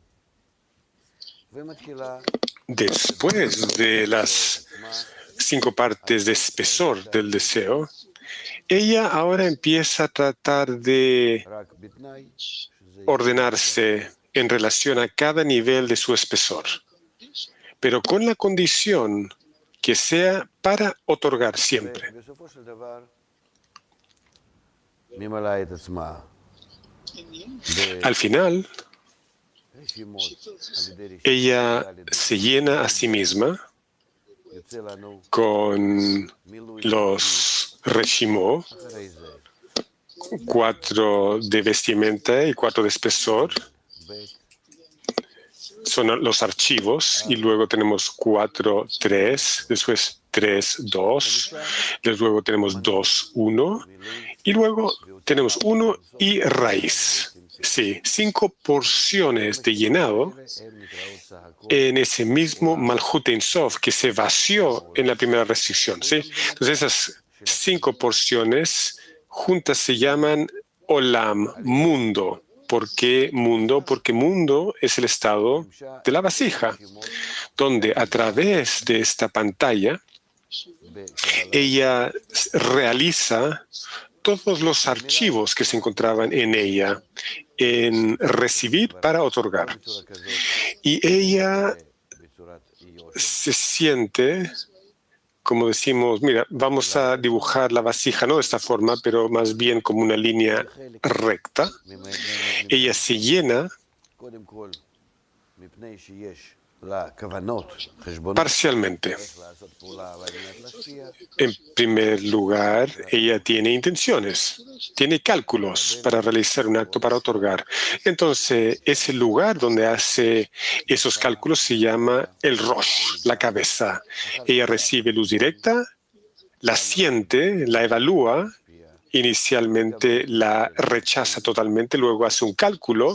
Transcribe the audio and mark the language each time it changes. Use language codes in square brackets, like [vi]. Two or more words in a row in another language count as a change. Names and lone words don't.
[es] Después de las 5 partes de espesor del deseo, ella ahora empieza a tratar de ordenarse en relación a cada nivel de su espesor, pero con la condición que sea para otorgar siempre. [he] ובסופו של דבר, ממלאה את עצמה [es] Al final, [he] ברשימות על ידי רשימות, [es] ella se llena a sí misma [he] יוצא לנו [es] con [he] מילוי [es] los reshimó, [he] אחרי זה, [es] 4 de vestimenta y 4 de espesor, [he] ב' [es] son los archivos, y luego tenemos 4, 3, después 3, 2, luego tenemos 2, 1, y luego tenemos 1 y raíz. Sí, 5 porciones de llenado [he] הן נקראות סך הכל [es] en ese mismo Malhut Ein Sof que se vació en la primera restricción. ¿Sí? Entonces esas 5 porciones juntas se llaman Olam, mundo. ¿Por qué mundo? Porque mundo es el estado de la vasija, donde a través de esta pantalla ella realiza todos los archivos que se encontraban en ella, en recibir para otorgar. [he] בצורה כזאת, [es] Y ella [he] בצורת איוש, [es] se siente, como decimos, mira, vamos a dibujar la vasija no de esta forma, pero más bien como una línea recta. Ella se llena [he] קודם כל, מפני שיש לה כוונות, חשבונות, [es] parcialmente. [he] איך לעשות פעולה על מנת להשפיע, [es] En primer lugar, ella tiene intenciones, tiene cálculos para realizar un acto para otorgar. Entonces, ese lugar donde hace esos cálculos se llama el Rosh, la cabeza. Ella recibe luz directa, la siente, la evalúa, inicialmente la rechaza totalmente, luego hace un cálculo.